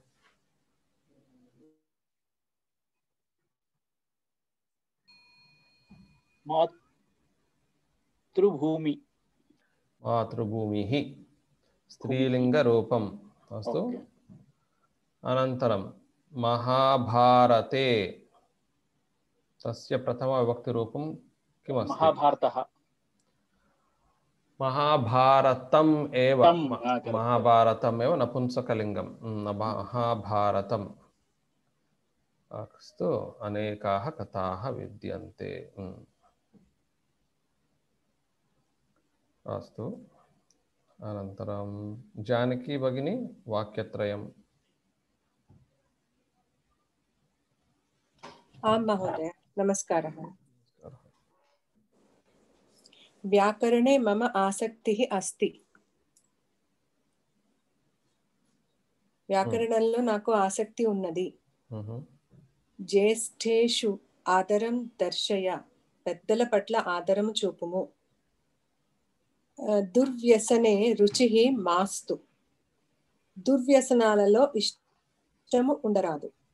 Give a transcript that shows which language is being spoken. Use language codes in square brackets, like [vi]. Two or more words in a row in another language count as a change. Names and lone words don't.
[sa] మాతృభూమి. మాతృభూమిః స్త్రీలింగరూపం. అస్తు. అనంతరం మహాభారతే తస్య ప్రథమ విభక్తిరూపం కిమస్తి? మహాభారతః. महाभारतम एव, महाभारतम एव नपुंसकलिंगम, महाभारतम। अस्तु। अनेकाः कथाः विद्यन्ते। अस्तु। अनन्तरं जानकी भगिनी वाक्यत्रयम्। आं महोदय, नमस्कारः। व्याकरणे मम आसक्तिः अस्ति। [te] వ్యాకరణంలో నాకు ఆసక్తి ఉన్నది. [sa] జ్యేష్ఠేషు ఆదరం దర్శయ, [te] పెద్దల పట్ల ఆదరము చూపుము. [sa] దుర్వ్యసనే రుచిః మాస్తు, [te] దుర్వ్యసనాలలో ఇష్టము ఉండరాదు.